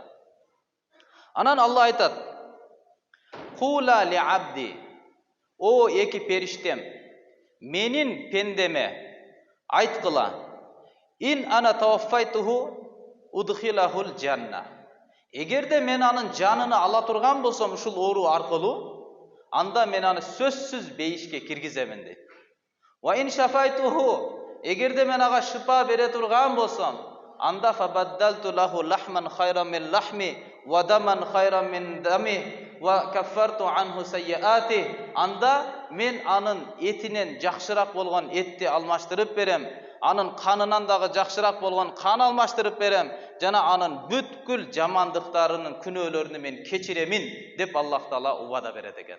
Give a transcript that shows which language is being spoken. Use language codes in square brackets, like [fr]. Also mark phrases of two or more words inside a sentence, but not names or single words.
[ky] Анан Алла айтат: [ar] "قولا لعبدي", [ky] о эки периштем, менин пендеме айткыла: [ar] "إن أنا توفيته أدخلته الجنة". [ky] Эгерде мен анын жанын ала турган болсом ушул оору аркылуу, анда мен аны сөзсүз бейишке киргиземин дейт. [ar] وإن شفيته, [ky] эгерде мен ага шифа бере турган болсом, анда [ar] فبدلت له لحما خيرا من لحمه ودما خيرا من دمه وكفرت عنه سيئاته, [ky] анда мен анын этинен жакшыраак болгон этти алмаштырып берем, анын канынан дагы жакшыраак болгон кан алмаштырып берем, жана анын бүткүл жамандыктарынын күнөөлөрүнү мен кечиремин деп Аллах Таала убада берет экен.